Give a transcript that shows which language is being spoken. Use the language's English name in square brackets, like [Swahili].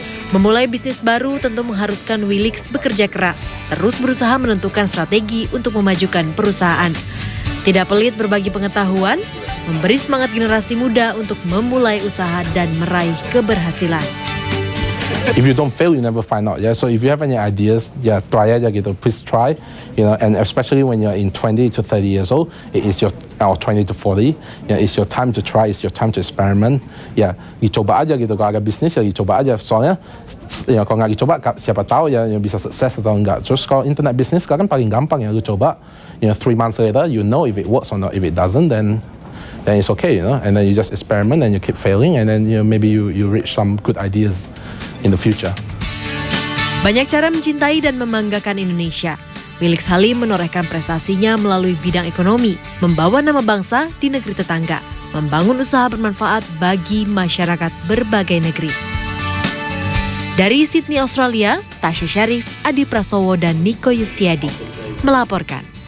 [Indonesian] Memulai bisnis baru tentu mengharuskan Willix bekerja keras, terus berusaha menentukan strategi untuk memajukan perusahaan. Tidak pelit berbagi pengetahuan, memberi semangat generasi muda untuk memulai usaha dan meraih keberhasilan. [English] If you don't fail, you never find out. Yeah. So if you have any ideas, try [Indonesian] aja gitu. [English] Please try. And especially when you're in 20 to 30 years old, it is your 20 to 40. It's your time to try. It's your time to experiment. [Indonesian] Dicoba aja gitu. Kalau ada bisnis ya dicoba aja. Soalnya kalau nggak dicoba, siapa tahu ya bisa sukses atau enggak. Terus kalau internet bisnis sekarang paling gampang ya. Lu coba, [English] 3 months later, you know if it works or not. If it doesn't, then it's okay, and then you just experiment and you keep failing, and then maybe you reach some good ideas in the future. [Indonesian] Banyak cara mencintai dan membanggakan Indonesia. Willix Halim menorehkan prestasinya melalui bidang ekonomi, membawa nama bangsa di negeri tetangga, membangun usaha bermanfaat bagi masyarakat berbagai negeri. Dari Sydney, Australia, Tasya Syarif, Adi Prastowo, dan Niko Yustiadi melaporkan.